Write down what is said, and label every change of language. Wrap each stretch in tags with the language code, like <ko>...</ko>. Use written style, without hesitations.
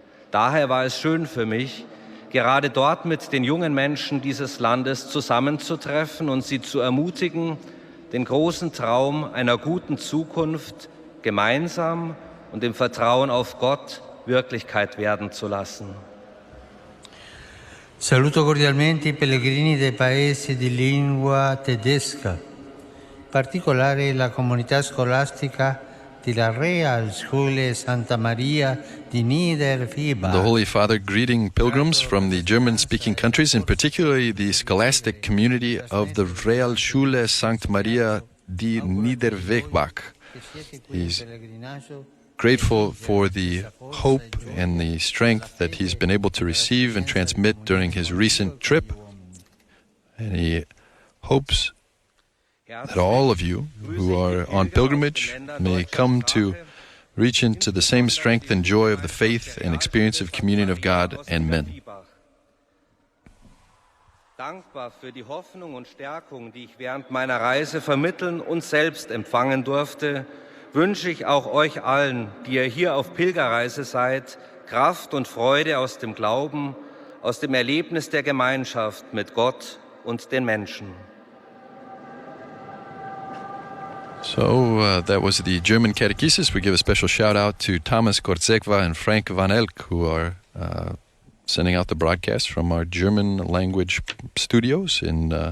<de>Daher war es schön für mich, gerade dort mit den jungen Menschen dieses Landes zusammenzutreffen und sie zu ermutigen, den großen Traum einer guten Zukunft gemeinsam und im Vertrauen auf Gott Wirklichkeit werden zu lassen.</de> <it>Saluto cordialmente i pellegrini dei paesi di lingua tedesca, in particolare la comunità scolastica della Realschule Santa Maria di Niederwiba.</it> <en>The Holy Father greeting pilgrims from the German-speaking countries, and particularly the scholastic community of the Realschule Santa Maria di Niederwegbach. He's grateful for the hope and the strength that he's been able to receive and transmit during his recent trip. And he hopes that all of you who are on pilgrimage may come to reach into the same strength and joy of the faith and experience of communion of God and men.</en> <de>Dankbar für die Hoffnung und Stärkung, die ich während meiner Reise vermitteln und selbst empfangen durfte, wünsche ich auch euch allen, die ihr hier auf Pilgerreise seid, Kraft und Freude aus dem Glauben, aus dem Erlebnis der Gemeinschaft mit Gott und den Menschen.</de> <en>So that was the German catechesis. We give a special shout out to Thomas Kortzekwa and Frank Van Elk, who are sending out the broadcast from our German language studios in</en>